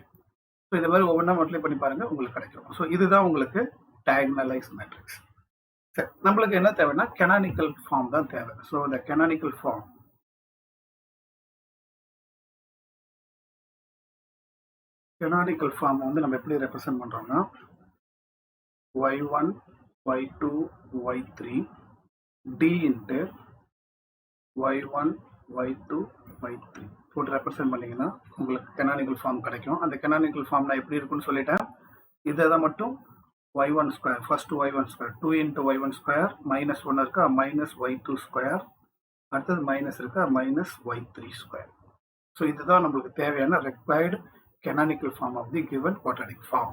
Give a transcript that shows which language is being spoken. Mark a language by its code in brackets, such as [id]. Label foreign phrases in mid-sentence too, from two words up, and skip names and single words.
[ta] ஸோ இது மாதிரி ஒவ்வொன்றா மல்டிப்ளை பண்ணி பாருங்கள், உங்களுக்கு கிடைக்கும். ஸோ இதுதான் உங்களுக்கு [en] diagonalise matrix. [ta] சரி, நம்மளுக்கு என்ன தேவைன்னா [en] canonical form [ta] தான் தேவை. ஸோ இந்த [en] canonical form [ta] வந்து நம்ம எப்படி ரெப்ரசென்ட் பண்ணுறோம்னா y1 y2 y3 d × y1 y2 y3 போட்டு ரெப்ரசென்ட் பண்ணிங்கன்னா உங்களுக்கு [en] canonical form [ta] கிடைக்கும். அந்த [en] canonical form [ta] நான் எப்படி இருக்குன்னு சொல்லிட்டேன். இதை மட்டும் y1², ஃபர்ஸ்ட் y1², 2 × y1² -1 இருக்கா -y2², அடுத்தது மைனஸ் இருக்கா -y3². ஸோ இதுதான் நம்மளுக்கு தேவையான [en] required canonical form of the given quadratic form.